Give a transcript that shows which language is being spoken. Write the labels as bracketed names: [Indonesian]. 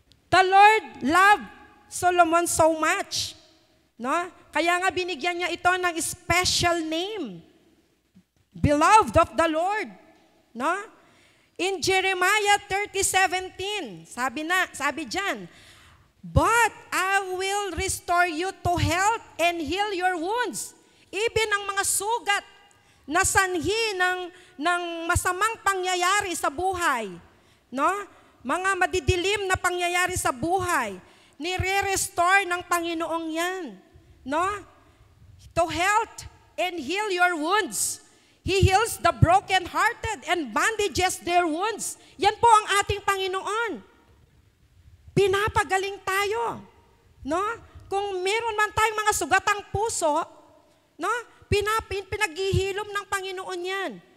[English] The Lord loved Solomon so much. [Filipino] No? Kaya nga binigyan niya ito ng special name. [English] Beloved of the Lord. No? In Jeremiah 30:17, [Filipino] sabi diyan, [English] but I will restore you to health and heal your wounds. [Filipino] Even ang mga sugat na sanhi ng masamang pangyayari sa buhay, no? Mga madidilim na pangyayari sa buhay, nire-restore ng Panginoong yan, no? [English] To health and heal your wounds. He heals the broken-hearted and bandages their wounds. [Filipino] Yan po ang ating Panginoon. Pinapagaling tayo, no? Kung meron man tayong mga sugatang puso, no? Pinaghihilom ng Panginoon yan.